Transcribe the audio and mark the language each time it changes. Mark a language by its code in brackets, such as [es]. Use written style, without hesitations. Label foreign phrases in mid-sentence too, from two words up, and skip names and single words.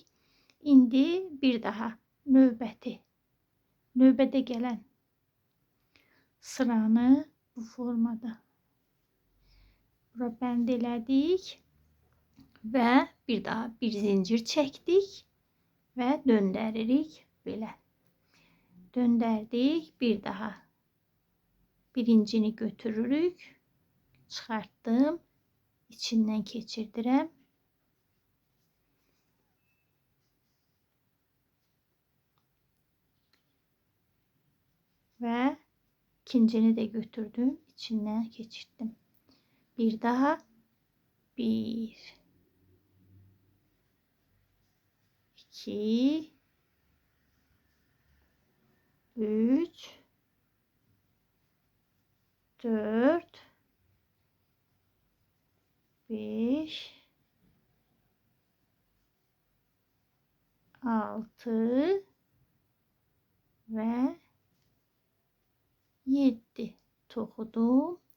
[az] İndi bir daha növbədə gələn sıranı bu formada bura bənd elədik və bir daha bir zincir çəkdik və döndəririk belə. Döndərdik, bir daha birincini götürürük, çıxartdım, içindən keçirdirəm. [tr] Ve ikincini de götürdüm, içinden geçirdim. [az] Bir daha 1 2 3 4 5 6 ve 7 toxudum.